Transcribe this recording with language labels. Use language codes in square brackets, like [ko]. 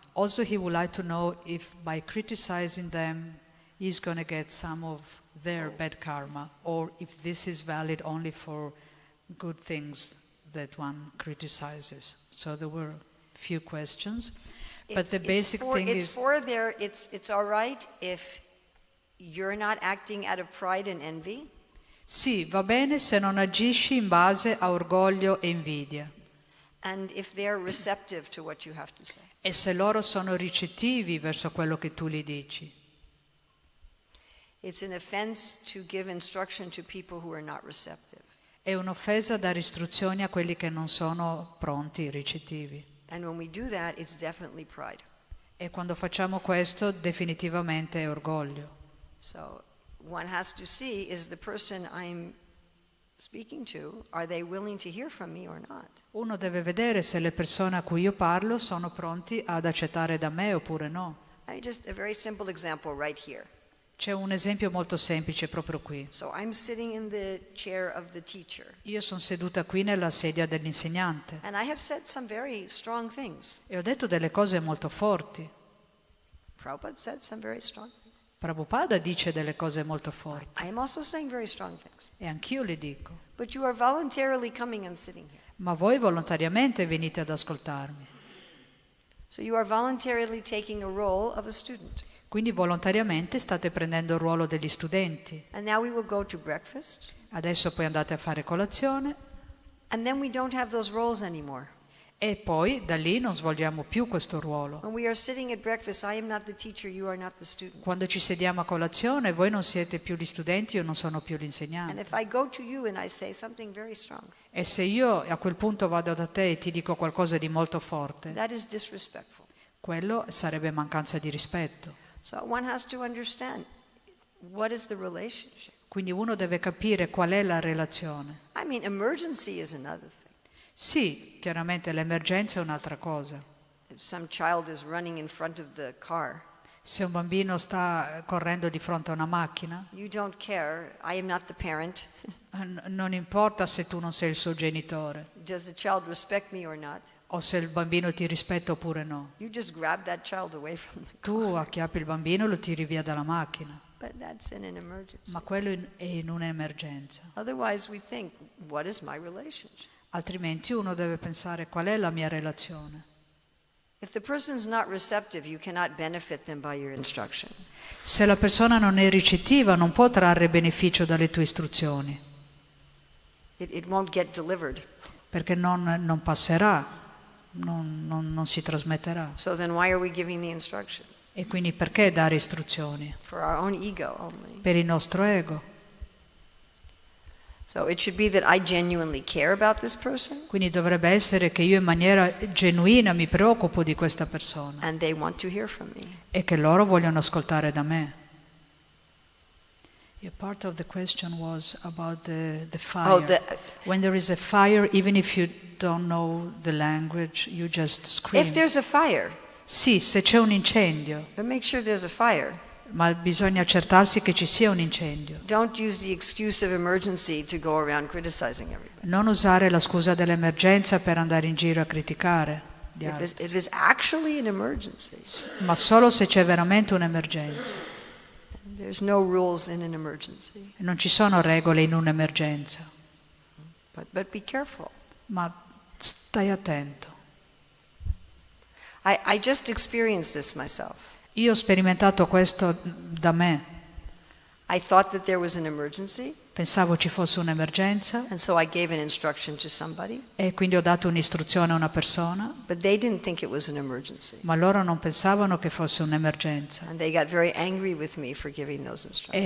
[en] Also, he would like to know if by criticizing them, he's going to get some of their bad karma, or if this is valid only for good things that one criticizes. So there were a few questions. But the basic thing is... It's all right if you're not acting out of pride and envy. [it] Sì, va bene se non agisci in base a orgoglio e invidia. [en] And if they're receptive to what you have to say. [it] E se loro sono ricettivi verso quello che tu gli dici. [en] It's an offense to give instruction to people who are not receptive. [it] È un'offesa dare istruzioni a quelli che non sono pronti, ricettivi. [en] And when we do that, it's definitely pride. [it] E quando facciamo questo, definitivamente è orgoglio. [en] So one has to see, is the person I'm speaking to, are they willing to hear from me or not? [it] Uno deve vedere se le persone a cui io parlo sono pronti ad accettare da me oppure no. [en] Just a very simple example right here. [it] C'è un esempio molto semplice proprio qui. [en] So I'm sitting in the chair of the teacher. [it] Io sono seduta qui nella sedia dell'insegnante. [en] And I have said some very strong things. [it] E ho detto delle cose molto forti. [en] Prabhupada said some very strong things. [it] Prabhupada dice delle cose molto forti. [en] I am also saying very strong things. [it] E anch'io le dico. [en] But you are voluntarily coming and sitting here. [it] Ma voi volontariamente venite ad ascoltarmi. [en] So you are voluntarily taking a role of a student. [it] Quindi volontariamente state prendendo il ruolo degli studenti. [en] And now we will go to breakfast. [it] Adesso poi andate a fare colazione. [en] And then we don't have those roles anymore. [it] E poi da lì non svolgiamo più questo ruolo. [en] When we are sitting at breakfast, I am not the teacher, you are not the student. [it] Quando ci sediamo a colazione, voi non siete più gli studenti, io non sono più [en] And [it] l'insegnante. [en] if I go to you and I say something very strong, [it] E se io a quel punto vado da te e ti dico qualcosa di molto forte, [en] that is disrespectful. [it] quello sarebbe mancanza di rispetto. [en] So one has to understand, what is the relationship? [it] Quindi uno deve capire qual è la relazione. [en] I mean, emergency is another thing. [it] Sì, chiaramente l'emergenza è un'altra cosa. [en] If some child is running in front of the car, [it] Se un bambino sta correndo di fronte a una macchina, [en] you don't care, I am not the parent. [it] non importa se tu non sei il suo genitore [en] Does the child respect me or not? [it] o se il bambino ti rispetta oppure no. [en] You just grab that child away from the car. [it] Tu acchiappi il bambino e lo tiri via dalla macchina, [en] But that's in an emergency. [it] ma quello è in un'emergenza. [en] Otherwise we think, what is my relationship? [it] Altrimenti uno deve pensare qual è la mia relazione. [en] If the person's not receptive, you cannot benefit them by your instruction. [it] Se la persona non è ricettiva, non può trarre beneficio dalle tue istruzioni, [en] It won't get delivered. [it] perché non passerà, non si trasmetterà. [en] So then why are we giving the instruction? [it] E quindi perché dare istruzioni? [en] For our own ego only. [it] Per il nostro ego. [en] So it should be that I genuinely care about this person [it] Quindi dovrebbe essere che io in maniera genuina mi preoccupo di questa persona [en] and they want to hear from me. [it] e che loro vogliono ascoltare da me. [en] Yeah, part of the question was about the fire. Oh, When there is a fire, even if you don't know the language, you just scream. if there's a fire, [it] Sì, se c'è un incendio, [en] but make sure there's a fire. [it] ma bisogna accertarsi che ci sia un incendio. [en] Don't use the excuse of emergency to go around criticizing everybody. [it] Non usare la scusa dell'emergenza per andare in giro a criticare gli altri, [en] If it's actually an emergency, [it] ma solo se c'è veramente un'emergenza. [en] there's no rules in an emergency. [it] Non ci sono regole in un'emergenza, [en] But be careful. [it] ma stai attento. [en] I just experienced this myself. [it] Io ho sperimentato questo da me. [en] I thought that there was an emergency, [it] Pensavo ci fosse un'emergenza [en] and so I gave an instruction to somebody, [it] e quindi ho dato un'istruzione a una persona, [en] but they didn't think it was an emergency. [it] ma loro non pensavano che fosse un'emergenza [en] And they got very angry with me for giving those instructions.